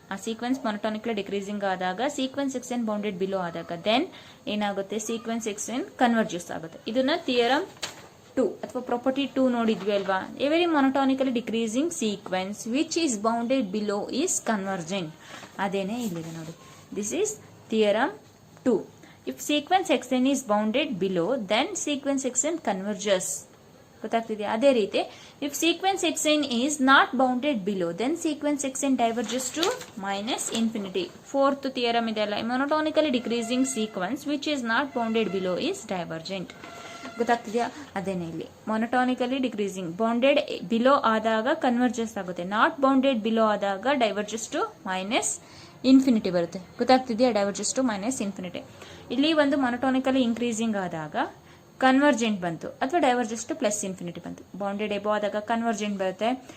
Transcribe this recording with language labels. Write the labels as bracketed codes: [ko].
[kn] ಆ [en] sequence monotonically decreasing [kn] ಆದಾಗ [en] sequence X N bounded below ಆದಾಗ then [kn] ಏನಾಗುತ್ತೆ, [en] sequence X N converges [kn] ಆಗುತ್ತೆ. ಇದನ್ನ ಥಿಯರಮ್ 2 ಅಥವಾ ಪ್ರಾಪರ್ಟಿ 2 ನೋಡಿದ್ವಿ ಅಲ್ವಾ. [en] Every monotonically decreasing sequence which is bounded below is convergent. [kn] ಅದೇನೆ ಇಲ್ಲಿದೆ ನೋಡಿ. [en] This is theorem 2. If sequence xn is bounded below, then sequence xn converges. [kn] ಗೊತ್ತಾಗ್ತಿದೆಯಾ? ಅದೇ ರೀತಿ [en] if sequence xn is not bounded below, then sequence xn diverges to minus infinity. Fourth theorem [kn] ಇದೆಲ್ಲ, [en] monotonically decreasing sequence which is not bounded below is divergent. [kn] ಗೊತ್ತಾಗ್ತಿದೆಯಾ? ಅದೇನೆ ಇಲ್ಲಿ [en] monotonically decreasing, bounded below [kn] ಆದಾಗ [en] converges [kn] ಆಗುತ್ತೆ, [en] not bounded below ಆದಾಗ diverges to minus infinity [kn] ಬರುತ್ತೆ. ಗೊತ್ತಾಗ್ತಿದೆಯಾ? [en] Diverges to minus infinity. [kn] ಇಲ್ಲಿ ಒಂದು [en] monotonically increasing ಆದಾಗ convergent [kn] ಬಂತು ಅಥವಾ [en] Diverges to plus infinity ಬಂತು. Bounded above ಆದಾಗ convergent [kn] ಬರುತ್ತೆ,